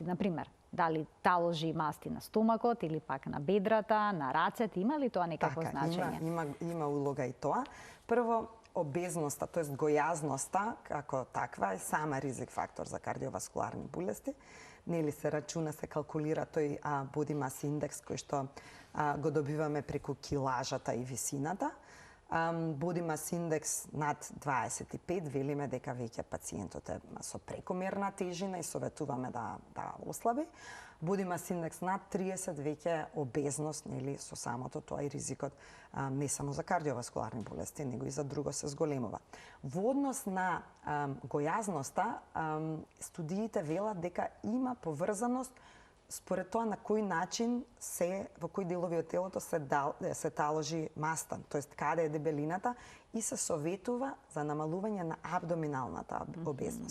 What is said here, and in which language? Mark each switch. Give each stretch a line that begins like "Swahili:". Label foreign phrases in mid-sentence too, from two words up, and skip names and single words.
Macedonian: Например, дали таложи масти на стомакот или пак на бедрата, на рацете, има ли тоа некакво значење? Има улога и тоа. Прво, обезноста, тоест гојазноста, како таква, е сама ризик фактор за кардиоваскуларни болести. Нели се рачуна, се калкулира тој
English: body mass index
Macedonian: кој што го добиваме преку килажата и висината.
English: Body mass index
Macedonian: над 25, велиме дека веќе пациентот е со прекомерна тежина и советуваме да ослаби.
English: Body mass index
Macedonian: над 30 веќе обезност, нели, со самото тоа и ризикот не само за кардиоваскуларни болести, него и за друго се зголемува. Во однос на гојазноста, студиите велат дека има поврзаност според тоа на кој начин во кои делови од телото се таложи мастан, тоест каде е дебелината и се советува за намалување на абдоминалната обезност.